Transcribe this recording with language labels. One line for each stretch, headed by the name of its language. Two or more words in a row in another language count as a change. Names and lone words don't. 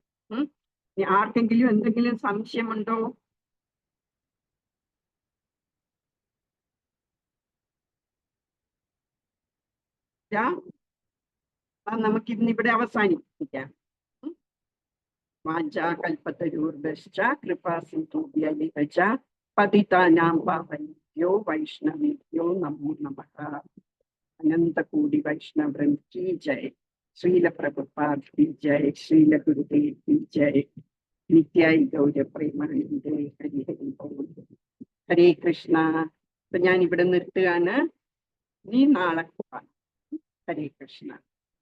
Malayalam: ആർക്കെങ്കിലും എന്തെങ്കിലും സംശയമുണ്ടോ? നമുക്കിന്നിവിടെ അവസാനിപ്പിക്കാം.
Sanskrit: വാഞ്ചാകൽപതരൂർഭശ്ച കൃപാസിന്ധുഭ്യൈവ ച പതിതാനാം പാവനേഭ്യോ വൈഷ്ണവേഭ്യോ നമോ നമഃ. अनन्तकोटि वैष्णवम्
Hindi: की जय. श्रील प्रभुपाद की जय. श्रील गुरुदेव की जय.
Bangla: নিত্যায় গৌর প্রেমানন্দে হরি হরি বোল.
Sanskrit: हरे कृष्णा
Malayalam: അപ്പൊ ഞാൻ ഇവിടെ നിർത്തുകയാണ്. നീ നാളെ കാണാം. ഹരേ കൃഷ്ണ.